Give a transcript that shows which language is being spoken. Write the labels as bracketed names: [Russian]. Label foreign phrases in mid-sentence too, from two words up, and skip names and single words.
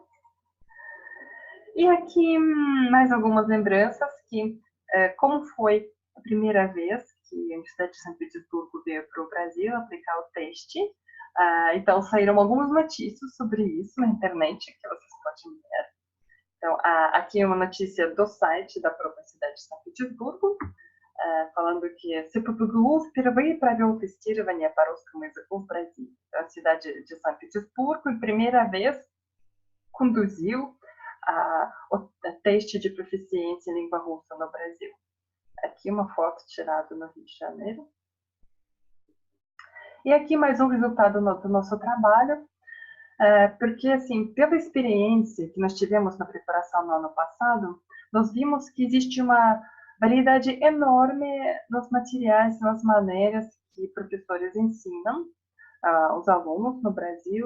[Portuguese] E aqui mais algumas lembranças que, como foi a primeira vez que a Universidade de São Petersburgo veio para o Brasil aplicar o teste, então saíram algumas notícias sobre isso na internet, que vocês podem ver. Então, aqui é uma notícia do site da própria cidade de São Petersburgo, falando que [Russian] СПбГУ впервые провел тестирование по русскому языку в Бразилии. [Portuguese] Então, a cidade de São Petersburgo, pela primeira vez, conduziu o teste de proficiência em língua russa no Brasil. Aqui uma foto tirada no Rio de Janeiro. E aqui mais um resultado do nosso trabalho, porque, assim, pela experiência que nós tivemos na preparação no ano passado, nós vimos que existe uma variedade enorme nos materiais, nas maneiras que professores ensinam os alunos no Brasil.